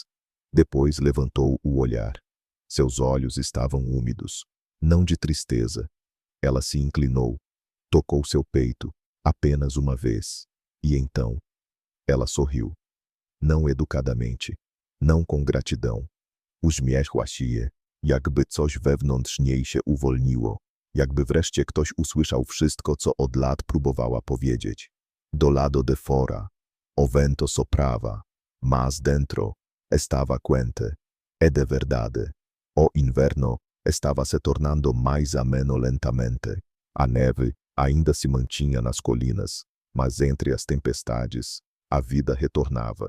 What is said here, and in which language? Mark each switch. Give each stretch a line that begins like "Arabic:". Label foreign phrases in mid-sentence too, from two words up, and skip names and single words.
Portuguese: Depois levantou o olhar. Seus olhos estavam úmidos, não de tristeza. Ela se inclinou, tocou seu peito, apenas uma vez. E então, ela sorriu. Não educadamente, não com gratidão.
Polish: Uśmiechła się, jakby coś wewnętrzniejsze uwolniło, jakby wreszcie ktoś usłyszał wszystko, co od lat próbowała powiedzieć.
Portuguese: Do lado de fora, o vento soprava, mas dentro estava quente. É de verdade. O inverno estava se tornando mais ameno lentamente. A neve ainda se mantinha nas colinas, mas entre as tempestades, a vida retornava.